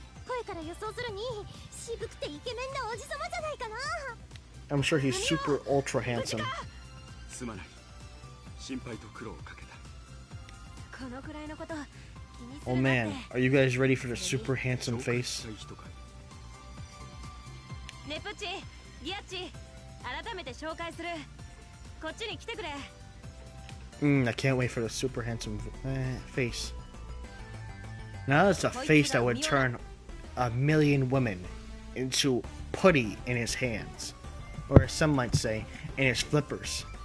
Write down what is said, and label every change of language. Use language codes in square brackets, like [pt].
[ja] 声から予想するに渋くてイケメンなおじさまじゃないかな。 [en] I'm sure he's super ultra handsome. [ja] すまない。心配と苦労をかけた。このくらいのこと気にす [en] Oh [ja] るなって。 [en] man, are you guys ready for the super handsome face? [ja] ネプッチギアッチ改めて紹介する。こっちに来てくれ。 [en] I can't wait for the super handsome face. Now that's a face that would turn a million women into putty in his hands. Or as some might say, in his flippers.